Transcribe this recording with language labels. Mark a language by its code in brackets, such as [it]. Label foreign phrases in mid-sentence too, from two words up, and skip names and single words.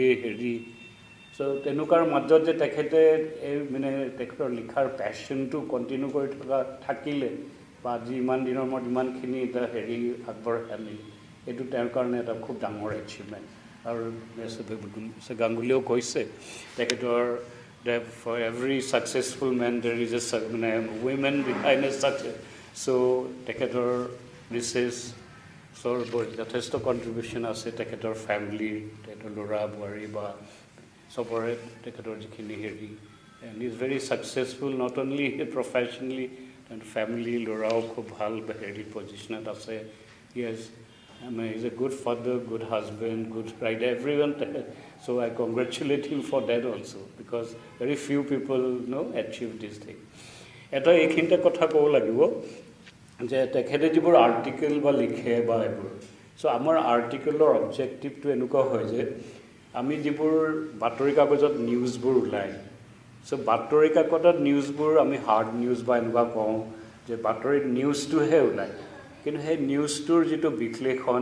[as] হেৰি চ' তেনেকুৱাৰ মাজত যে তেখেতে এই মানে তেখেতৰ লিখাৰ পেশ্যনটো কণ্টিনিউ কৰি থাকিলে বা আজি ইমান দিনৰ মূৰত ইমানখিনি এটা হেৰি আগবঢ়াই আনিলে এইটো তেওঁৰ কাৰণে এটা খুব ডাঙৰ এচিভমেণ্ট আৰু গাংগুলীয়েও কৈছে তেখেতৰ [en] for every successful man there is a [as] মানে [en] women behind a success so [as] তেখেতৰ মিছেছ যথেষ্ট কণ্ট্ৰিবিউশ্যন আছে তেখেতৰ ফেমিলি তেখেতৰ ল'ৰা বোৱাৰী বা চবৰে তেখেতৰ যিখিনি হেৰি [en] and is very successful not only professionally and family [as] ল'ৰাও খুব ভাল হেৰি পজিশ্যনত আছে ইয়েছ [en] he's a good father, good husband, good bride, everyone. So I congratulate him for that also because very few people achieve this thing. [as] এটা এইখিনিতে কথা ক'ব লাগিব যে তেখেতে যিবোৰ আৰ্টিকেল বা লিখে বা এইবোৰ চ' আমাৰ আৰ্টিকেলৰ অবজেক্টিভটো এনেকুৱা হয় যে আমি যিবোৰ বাতৰি কাগজত নিউজবোৰ ওলায় চ' বাতৰি কাকতত নিউজবোৰ আমি [en] hard news [as] বা এনেকুৱা কওঁ যে বাতৰিত নিউজটোহে ওলায় কিন্তু সেই নিউজটোৰ যিটো বিশ্লেষণ